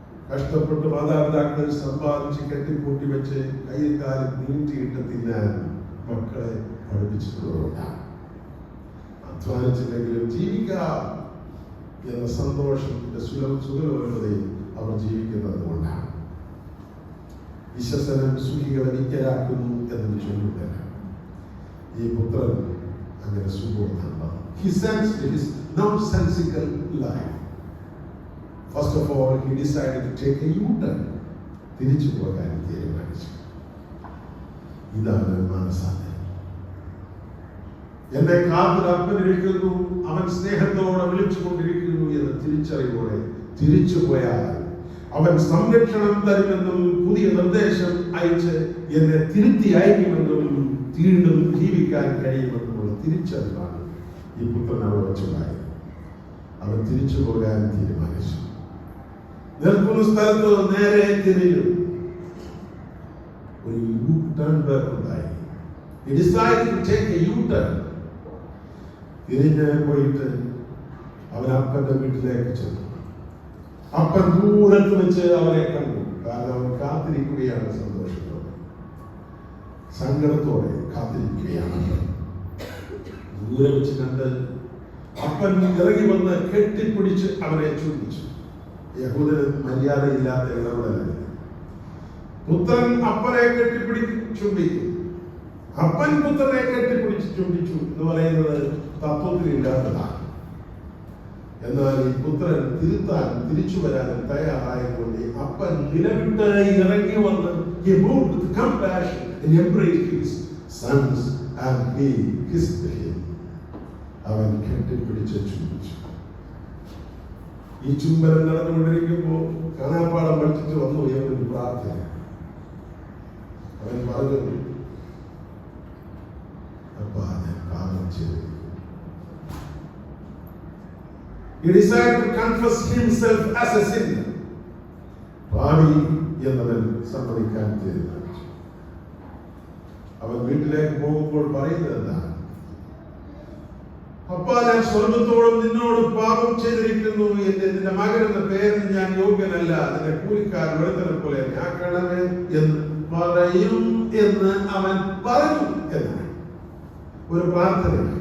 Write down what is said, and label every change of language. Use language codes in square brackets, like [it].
[ml] കഷ്ടപ്പെട്ട് മാതാപിതാക്കൾ സമ്പാദിച്ച് കെട്ടിപ്പൂട്ടി വെച്ച് കയ്യിൽ കാലം നീട്ടിയിട്ട് തിന്നാൻ മക്കളെ പഠിപ്പിച്ചിട്ടുള്ളതുകൊണ്ടാണ്. അധ്വാനിച്ചില്ലെങ്കിലും ജീവിക്കാം എന്ന സന്തോഷത്തിന്റെ സുഖലോലതയിൽ അവർ ജീവിക്കുന്നത് കൊണ്ടാണ്. വിശ്വസനം സുഖികളെ നിത്യരാക്കുന്നു എന്ന് ചൊല്ലുന്നില്ല. ഈ പുത്രൻ അങ്ങനെ സുബോധമാണ്. [en] He sensed his nonsensical life. First of all, he decided to take a U-turn. [ml] തിരിച്ചു പോകാൻ തീരുമാനിച്ചു. ഇതാണ് മനസ്സാണ്. എന്നെ കാത്തിരിക്കുന്നു, അവൻ സ്നേഹത്തോടെ വിളിച്ചുകൊണ്ടിരിക്കുന്നു എന്ന തിരിച്ചറിവോടെ തിരിച്ചു പോയാൽ അവൻ സംരക്ഷണം തരുമെന്നും പുതിയ നിർദ്ദേശം അയച്ച് എന്നെ തിരുത്തി അയക്കുമെന്നും വീണ്ടും ജീവിക്കാൻ കഴിയുമെന്നുള്ള തിരിച്ചറിവാണ് ഈ പുത്രൻ അവിടെ വെച്ചുണ്ടായത്. അവൻ തിരിച്ചു പോകാൻ തീരുമാനിച്ചു. നിൽക്കുന്ന സ്ഥലത്ത് നേരെ തിരിഞ്ഞു. ഒരു യു-ടേൺ ഉണ്ടായി. [en] He decided to take a U-turn. [ml] തിരിഞ്ഞ് പോയിട്ട് അവൻ അപ്പന്റെ വീട്ടിലേക്ക് ചെന്നു. അപ്പൻ ദൂരത്ത് വെച്ച് അവനെ കണ്ടു. കാരണം അവൻ കാത്തിരിക്കുകയാണ്, സന്തോഷത്തോടെ സങ്കടത്തോടെ കാത്തിരിക്കുകയാണ്. ദൂരെ വെച്ച് കണ്ട് അപ്പൻ ഇറങ്ങി വന്ന് കെട്ടിപ്പിടിച്ച് അവനെ ചുംബിച്ചു. യഹൂദന് മര്യാദയില്ലാത്ത ഇടപെടലാണ്. പുത്രൻ അപ്പനെ ചുംബിക്കും, അപ്പൻ പുത്രനെ കെട്ടിപ്പിടിച്ച് ചുംബിച്ചു എന്ന് പറയുന്നത് തത്വത്തിലില്ലാത്തതാണ്. എന്നാൽ ഈ പുത്രൻ തിരുത്താനും തിരിച്ചു വരാനും തയ്യാറായതുകൊണ്ട് അപ്പൻ നിലവിട്ട് ഇറങ്ങി വന്ന് [en] he moved with compassion and embraced his sons and he kissed him. [ml] അവൻ കെട്ടിപ്പിടിച്ച് ചുംബിച്ചു. ഈ ചുംബനം നടന്നുകൊണ്ടിരിക്കുമ്പോൾ കാണാപ്പാടം പഠിച്ചിട്ട് വന്നു ഒരു പ്രാർത്ഥന. അവൻ പറഞ്ഞു, അപ്പാ ഞാൻ പാപം ചെയ്തു. [en] He decided to confess himself as a sinner. [ml] പാപി എന്നവൻ സമ്മതിക്കാൻ തീരുമാനിച്ചു. അവൻ വീട്ടിലേക്ക് പോകുമ്പോൾ പറയുന്നത് എന്താണ്? അപ്പാ ഞാൻ സ്വർഗത്തോടും നിന്നോട് പാപം ചെയ്തിരിക്കുന്നു. നിന്റെ മകൻ എന്ന പേരിന് ഞാൻ യോഗ്യനല്ല. നിന്റെ കൂലിക്കാരൻ ഒരുത്തനെ പോലെ ആക്കണമേ എന്ന് പറയും എന്ന് അവൻ പറഞ്ഞു എന്നാണ് ഒരു പ്രാർത്ഥന.